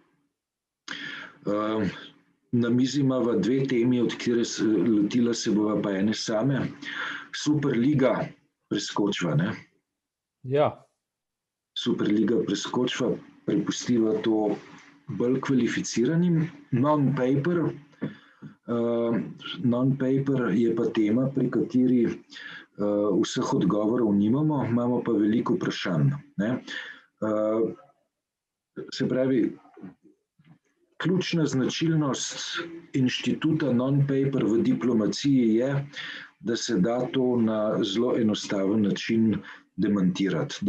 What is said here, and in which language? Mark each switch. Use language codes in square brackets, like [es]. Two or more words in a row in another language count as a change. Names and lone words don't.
[sl] Na mizi imava dve temi, od katere lotila se bova pa ene same. Superliga preskočiva, ne? Ja, Superliga preskočiva, prepustiva to bolj kvalificiranim. Non-paper. Non-paper je pa tema, pri kateri vseh odgovorov nimamo, imamo pa veliko vprašanj, ne. Se pravi, ključna značilnost inštituta non-paper v diplomaciji je, da se da to na zelo enostaven način demantirati.